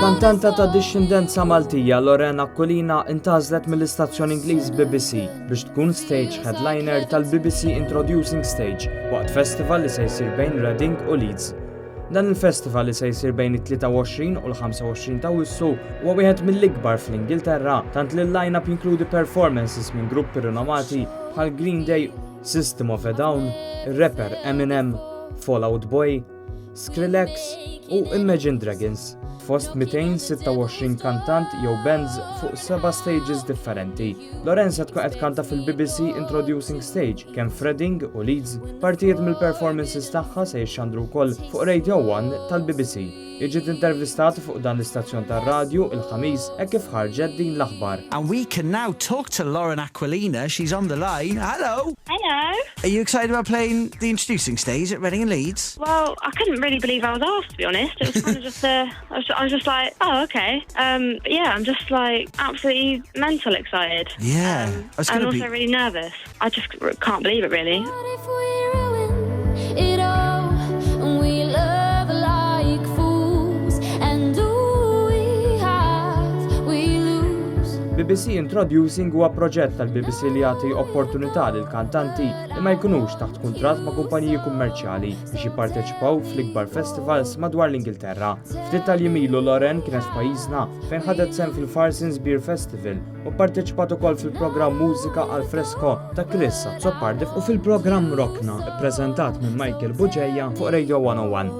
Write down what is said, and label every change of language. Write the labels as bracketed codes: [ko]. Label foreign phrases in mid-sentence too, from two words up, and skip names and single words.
[mt] Il-kantanta ta' discendenza Maltija Lorraine Aquilina intgħażlet mill-istazzjon Ingliż BBC biex tkun [en] stage headliner [mt] tal-BBC Introducing Stage waqt festival li se jsir bejn Reading u Leeds. Dan il-festival li se jsir bejn it-23 u l-25 ta' Awwissu huwa wieħed mill-ikbar fl-Ingilterra tant li l-line-up jinkludi performances minn gruppi rinomati bħal Green Day, System of a Down, ir-rapper Eminem, Fall Out Boy, Skrillex u Imagine Dragons. Fost 226 kantant jew bands fuq 7 stages differenti. Lorraine se tkun qed kanta fil-BBC Introducing Stage kemm f'Reading u Leeds. Partijiet mill-performances tagħha se jixxandru wkoll fuq Radio 1 tal-BBC. Jiġiet intervistat fuq dan l-istazzjon tar-radju il-ħamis hekk kif ħarġet din l-aħbar. [en] And we can now talk to Lorraine Aquilina. She's on the line. Hello. Hello. Are you excited about playing the Introducing Stage at Reading and Leeds? Well, I couldn't really believe I was asked, to be honest. It was kind of just I was just like, oh, okay. Yeah, I'm just like absolutely mental excited. Yeah. I'm also really nervous. I just can't believe it, really. What if we ruin it all and we love like fools and do we have we lose? [mt] BBC Introducing huwa proġett tal-BBC li jagħti opportunità lil kantanti li ma jkunux taħt kuntratt ma' kumpaniji kummerċjali biex jipparteċipaw fl-ikbar festivals madwar l-Ingilterra. Ftit tal-jimilu Lorraine kienet f'pajjiżna fejn ħadet sehem fil-Farsins Beer Festival u pparteċipat ukoll fil-programm Mużika għal Fresco ta' Chris Zoppardif u fil-programm Rockna ppreżentat minn Michael Buġejja fuq Radio 101.